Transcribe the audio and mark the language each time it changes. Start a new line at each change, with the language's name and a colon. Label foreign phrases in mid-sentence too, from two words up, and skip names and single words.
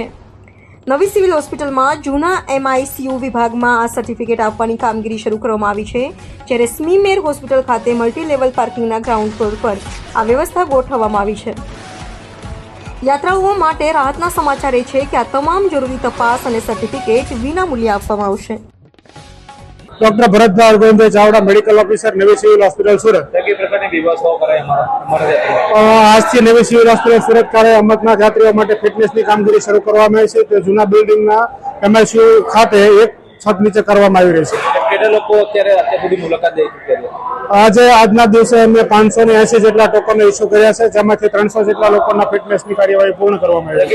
Gujarati: નવી સિવિલ હોસ્પિટલમાં જૂના MICU વિભાગમાં આ સર્ટિફિકેટ આપવાની કામગીરી શરૂ કરવામાં આવી છે, જ્યારે સ્મીમેર હોસ્પિટલ ખાતે મલ્ટી લેવલ પાર્કિંગના ગ્રાઉન્ડ ફ્લોર પર આ વ્યવસ્થા ગોઠવવામાં આવી છે। યાત્રાળુઓ માટે રાહતના સમાચાર એ છે કે આ તમામ જરૂરી તપાસ અને સર્ટિફિકેટ વિનામૂલ્યે આપવામાં આવશે।
English: Doctor Bharatbhai Govindbhai Chavda Medical Officer Navi Civil Hospital Surat.
Gujarati: આજથી નવી સિવિલ હોસ્પિટલ સુરત ખાતે અમરનાથ યાત્રીઓ માટે ફિટનેસની કામગીરી શરૂ કરવામાં આવી છે। તે જૂના બિલ્ડિંગના MICU ખાતે એક છત નીચે કરવામાં આવી રહી છે। કેટલા લોકો અત્યાર સુધી મુલાકાત લઈ ચૂક્યા છે? આજના દિવસે અમે 580 જેટલા ટોકનો ઇસ્યુ કર્યા છે, જેમાંથી 300 જેટલા લોકોના ફિટનેસની કાર્યવાહી પૂર્ણ કરવામાં આવી છે।